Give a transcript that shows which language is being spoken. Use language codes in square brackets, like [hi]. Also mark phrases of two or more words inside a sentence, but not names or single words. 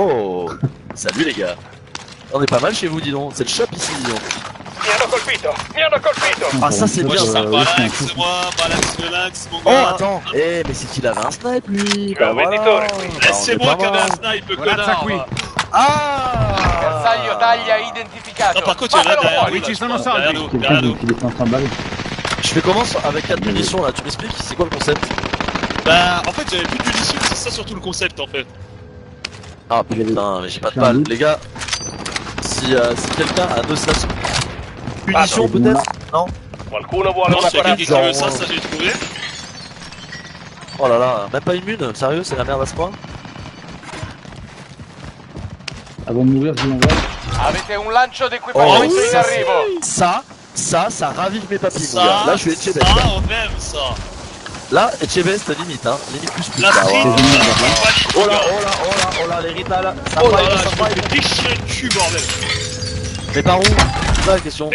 [fr] Oh, salut les gars. On est pas mal chez vous, dis donc. C'est le shop ici, dis donc. Ah, ça c'est Moi bien je ça. sens Malax, moi, Malax le lynx, mon Oh, gars! attends. Eh, mais c'est qu'il avait un snipe lui. Bah voilà. C'est moi qui avais un snipe, le connard! Ah. [it] Bersaglio taglia identificato. [fr] Non, par contre, il y en a derrière nous, là, je crois. Derrière nous, derrière nous. Il est 500 balles. Je fais comment avec 4 munitions là? Tu m'expliques? C'est quoi le concept? Bah, en fait, j'avais plus de munitions, c'est ça surtout le concept en fait. Ah putain, mais j'ai pas de balles. Les gars, si quelqu'un a 2 stations. Munitions peut-être? Non? Non, s'il y a quelqu'un qui veut ça, j'ai trouvé. Oh là là, même pas une mune? Sérieux, c'est la merde à ce point? Avant de mourir, je vous l'envoie. [it] Avete un lancio d'equipaggiamento [fr] Oh, [it] in arrivo. [fr] Ça ravive mes papilles, mon Ça, gars. Là, je suis Etchebest. ça, on aime ça. Là, Etchebest, limite, hein. Limite plus. La là, frite, ouais. oh là, Oh là, les ritas, ça oh là fight, là, ça je me fight. fais déchirer le cul, bordel. Mais par où? C'est ça la question.